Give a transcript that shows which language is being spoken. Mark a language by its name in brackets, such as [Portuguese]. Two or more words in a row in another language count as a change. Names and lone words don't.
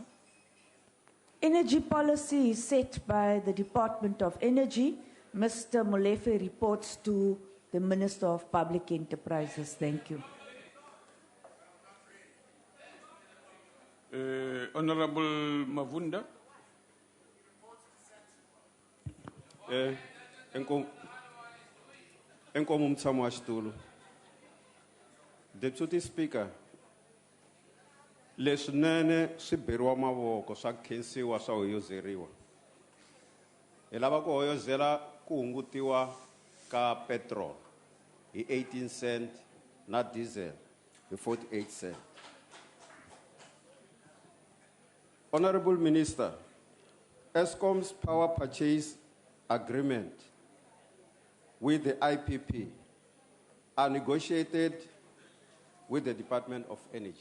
[English] Energy policy is set by the Department of Energy. Mr. Molefe reports to the Minister of Public Enterprises. Thank you. Honourable Mavunda. [Tsonga] Enkomo mtsamu wa xitulu. [English] Deputy Speaker, [Tsonga] leswinene swi beriwa mavoko swa khensiwa swa hoyozeriwa. Hi lava ku hoyozela ku hungutiwa ka petrol hi 18 cent na diesel hi 48 cent. [English] Honourable Minister, Eskom's power purchase agreement with the IPP are negotiated with the Department of Energy.